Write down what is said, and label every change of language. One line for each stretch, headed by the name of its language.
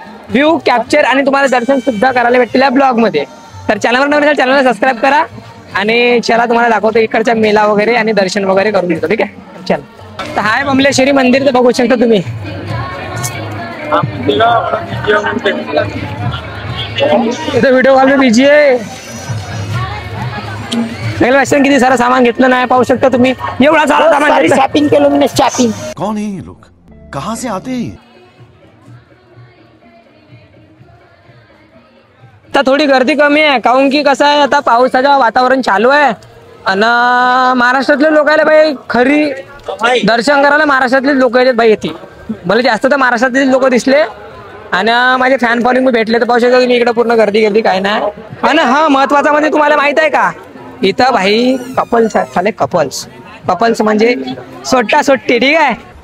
Marathi: view capture आणि तुम्हाला दर्शन सुद्धा करायला भेटतील या ब्लॉग मध्ये तर चॅनलला सबस्क्राईब करा आणि चला तुम्हाला दाखवतो इकडचा मेला वगैरे आणि दर्शन वगैरे करून देतो ठीक आहे चला तर हाय बमलेश्वरी मंदिर तर बघू शकता तुम्ही इथं व्हिडिओ कॉल बिजी आहे किती सारा सामान घेतलं नाही पाहू शकता तुम्ही एवढा सारा सामान शॉपिंग केलं मी शॉपिंग
Hindi: कौन है ये लोग कहां से आते हैं
Marathi: आता थोडी गर्दी कमी आहे काऊन की कसं आहे आता पावसाचं वातावरण चालू आहे आणि महाराष्ट्रातले लोक आले भाई खरी दर्शन करायला महाराष्ट्रातले लोक आहेत भाई येते मला जास्त तर महाराष्ट्रातले लोक दिसले आणि माझे फॅन फॉलोइंग भेटले तर पाहू शकता तुम्ही इकडे पूर्ण गर्दी काय नाही आणि हा महत्वाचा म्हणजे तुम्हाला माहित आहे का इथं भाई कपल्स झाले कपल्स म्हणजे सोट्टा सोट्टी ठीक आहे